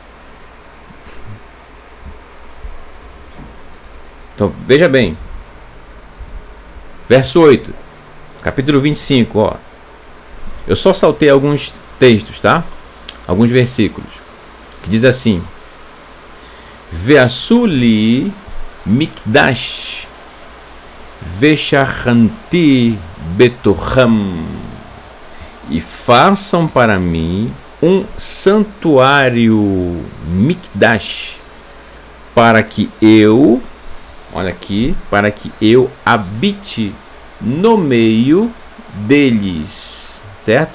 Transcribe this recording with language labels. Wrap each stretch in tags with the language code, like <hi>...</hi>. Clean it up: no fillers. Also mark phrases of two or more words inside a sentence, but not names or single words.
<pt>Então veja bem, verso 8, capítulo 25, ó. Eu só saltei alguns textos, tá? Alguns versículos, que diz assim:</pt> <he>Ve'asuli mikdash ve'shachanti betocham,</he> <pt>e façam para mim um santuário mikdash, para que eu, olha aqui, para que eu habite no meio deles, certo?</pt>